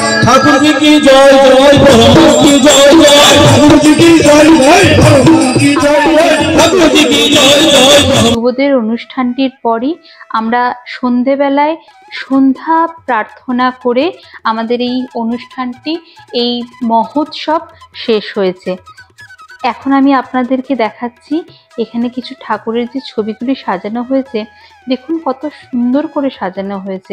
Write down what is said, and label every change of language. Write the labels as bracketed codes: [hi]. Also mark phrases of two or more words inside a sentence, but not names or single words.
[hi] ठाकुर जी की जय जय भगवान की जय जय ठाकुर जी की जय जय भगवान की जय जय ठाकुर जी की जय जय। [bn] যুবদের অনুষ্ঠানটির পরই আমরা সন্ধেবেলায় সন্ধ্যা প্রার্থনা করে আমাদের এই অনুষ্ঠানটি, এই মহোৎসব শেষ হয়েছে। এখন আমি আপনাদেরকে দেখাচ্ছি এখানে কিছু ঠাকুরের যে ছবিগুলি সাজানো হয়েছে, দেখুন কত সুন্দর করে সাজানো হয়েছে।